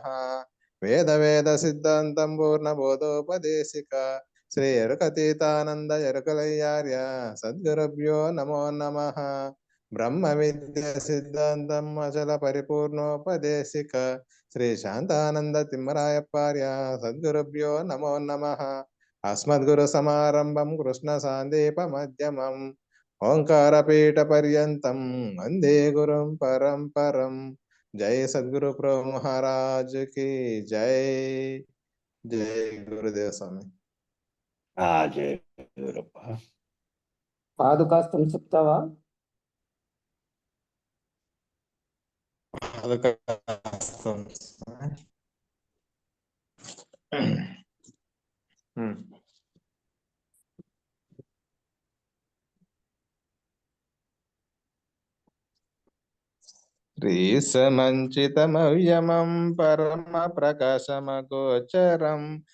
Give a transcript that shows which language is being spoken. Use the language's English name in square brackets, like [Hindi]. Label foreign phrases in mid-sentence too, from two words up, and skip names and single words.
[Sanskrit] వేద వేద సిద్ధాంతం పూర్ణ బోధోపదేశిక శ్రీ ఎరుకతీతానంద ఎరుకలయ్యార్య సద్గురుభ్యో నమో నమః। బ్రహ్మ విద్య సిద్ధాంతం అచల పరిపూర్ణోపదేశిక శ్రీ శాంతానంద తిమ్మరాయప్పార్య సద్గురుభ్యో నమో నమః। अस्मद्गुरु समारंभं कृष्ण सांदीप मध्यमं ओंकारपीठ पर्यंतं वंदे गुरुं परंपरं। [Hindi] जय सद्गुरु प्रो महाराज की जय। जय गुरुदेव स्वामी। जय गुरुप्प। [Telugu] పాదుకాస్తం చెప్తావా? [Sanskrit] పాదుకాస్తం శ్రీసమంచితమవ్యమం పరమ ప్రకాశమగోచరం